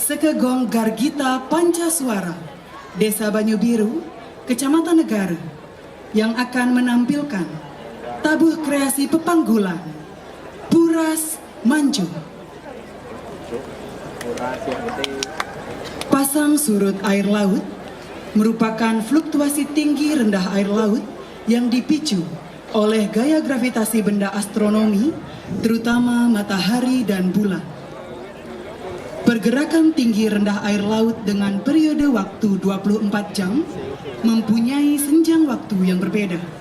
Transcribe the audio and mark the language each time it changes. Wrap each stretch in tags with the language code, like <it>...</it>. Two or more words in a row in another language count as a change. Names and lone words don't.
<id>Sekegong Gargita Pancasuara, Desa Banyu Biru, Kecamatan Negara, yang akan menampilkan tabuh kreasi pepanggulan Puras Mancu. Pasang surut air laut merupakan fluktuasi tinggi rendah air laut yang dipicu oleh gaya gravitasi benda astronomi, terutama matahari dan bulan. Pergerakan tinggi rendah air laut dengan periode waktu 24 jam mempunyai senjang waktu yang berbeda.</id>